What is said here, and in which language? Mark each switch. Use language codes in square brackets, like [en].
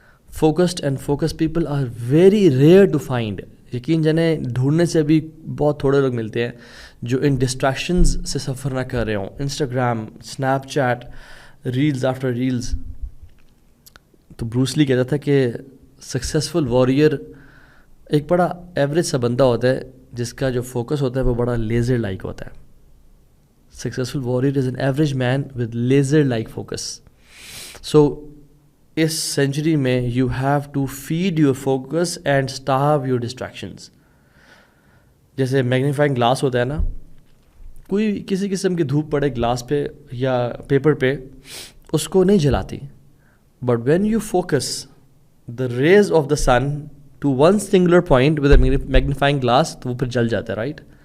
[en] Focused and focus people are very rare to find. [ur] یقین جانے ڈھونڈنے سے ابھی بہت تھوڑے لوگ ملتے ہیں جو ان ڈسٹریکشنز سے سفر نہ کر رہے ہوں۔ Instagram, snap chat, reels after reels. تو بروس لی کہتا تھا کہ سکسیزفل واریئر ایک بڑا ایوریج سا بندہ ہوتا ہے جس کا جو فوکس ہوتا ہے وہ بڑا لیزر لائک ہوتا ہے۔ [en] Successful warrior is an average man with laser-like focus. So, [ur] اس century میں [en] you have to feed your focus and starve your distractions. [ur] جیسے میگنیفائنگ گلاس ہوتا ہے نا، کوئی کسی قسم کی دھوپ پڑے گلاس پہ یا پیپر پہ، اس کو نہیں جلاتی، [en] but when you focus the rays of the sun to one singular point with a magnifying glass، [ur] تو وہ پھر جل جاتا ہے، رائٹ؟